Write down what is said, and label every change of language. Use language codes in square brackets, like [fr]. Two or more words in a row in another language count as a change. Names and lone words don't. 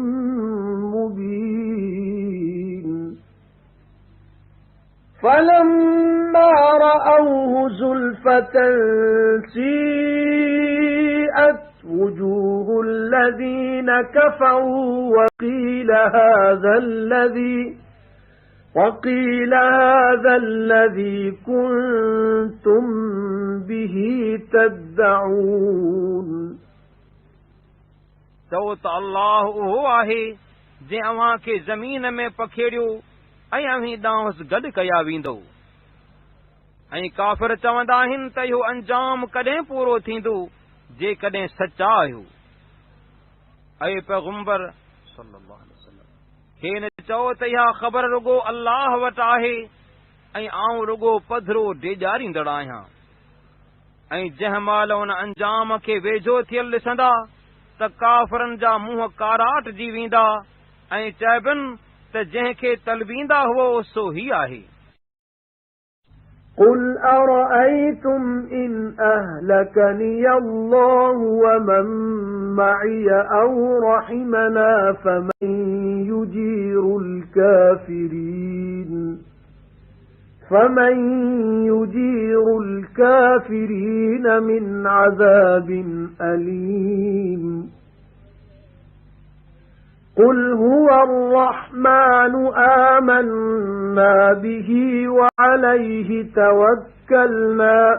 [ar] مُبِينٌ فَلَمَّا رَأَوْهُ زُلْفَةً سِيئَتْ وُجُوهُ الَّذِينَ كَفَرُوا وَقِيلَ هَذَا الَّذِي كُنتُم بِهِ تَدَّعُونَ [sd] चओ त अल्लाह उहो आहे जंहिं अव्हां खे ज़मीन में पखेड़ियो ऐं अव्हीं ॾांहुं गॾु कया वेंदो। ऐं काफ़िर चवंदा आहिनि त इहो अंजाम कॾहिं पूरो थींदो जेकॾहिं सचा आहियो। ऐं पैगंबर [ar] صلى الله عليه وسلم [sd] खेनि चओ त इहा ख़बर रुगो अल्लाह वटि आहे ऐं आऊं रुगो पधरो डेॼारींदड़ आहियां। ऐं जंहिं महिल उन अंजाम खे वेझो थियल ॾिसंदा त काफ़िरनि जा मुंहं काराटजी वेंदा ऐं चइबनि त जंहिंखे तलबींदा हुओ सो ही आहे। [ar] قُلْ أَرَأَيْتُمْ إِنْ أَهْلَكَنِيَ اللَّهُ وَمَن مَّعِيَ أَوْ رَحِمَنَا فَمَن يُجِيرُ الْكَافِرِينَ مِنْ عَذَابٍ أَلِيمٍ قُلْ هُوَ الرَّحْمَنُ آمَنَّا بِهِ وَعَلَيْهِ تَوَكَّلْنَا